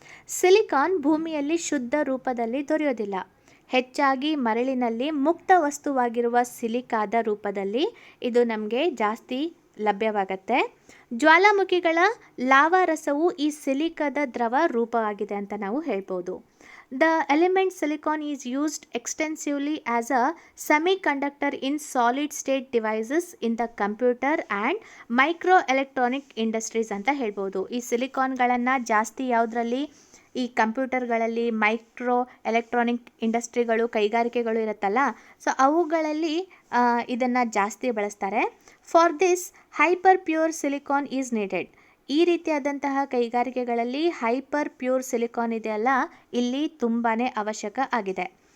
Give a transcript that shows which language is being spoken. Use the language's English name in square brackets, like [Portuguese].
[Kannada] Silicon ಭೂಮಿಯಲ್ಲಿ ಶುದ್ಧ ರೂಪದಲ್ಲಿ ದೊರೆಯೋದಿಲ್ಲ. ಹೆಚ್ಚಾಗಿ ಮರಳಿನಲ್ಲಿ ಮುಕ್ತ ವಸ್ತುವಾಗಿರುವ ಸಿಲಿಕಾದ ರೂಪದಲ್ಲಿ ಇದು ನಮಗೆ ಜಾಸ್ತಿ ಲಭ್ಯವಾಗತ್ತೆ. ಜ್ವಾಲಾಮುಖಿಗಳ ಲಾವಾ ರಸವು ಈ ಸಿಲಿಕಾದ ದ್ರವ ರೂಪವಾಗಿದೆ ಅಂತ ನಾವು ಹೇಳ್ಬೋದು. [English] The element silicon is used extensively as a semiconductor in solid state devices in the computer and microelectronic industries [Kannada] ಅಂತ ಹೇಳ್ಬೋದು. ಈ ಸಿಲಿಕಾನ್ಗಳನ್ನು ಜಾಸ್ತಿ ಯಾವುದರಲ್ಲಿ? ಈ ಕಂಪ್ಯೂಟರ್ಗಳಲ್ಲಿ, ಮೈಕ್ರೋ ಎಲೆಕ್ಟ್ರಾನಿಕ್ ಇಂಡಸ್ಟ್ರಿಗಳು, ಕೈಗಾರಿಕೆಗಳು ಇರುತ್ತಲ್ಲ, ಸೊ ಅವುಗಳಲ್ಲಿ ಇದನ್ನು ಜಾಸ್ತಿ ಬಳಸ್ತಾರೆ. [English] For this hyper pure silicon is needed. [Kannada] ಈ ರೀತಿಯಾದಂತಹ ಕೈಗಾರಿಕೆಗಳಲ್ಲಿ ಹೈಪರ್ ಪ್ಯೂರ್ ಸಿಲಿಕಾನ್ ಇದೆಯಲ್ಲ, ಇಲ್ಲಿ ತುಂಬಾ ಅವಶ್ಯಕ ಆಗಿದೆ.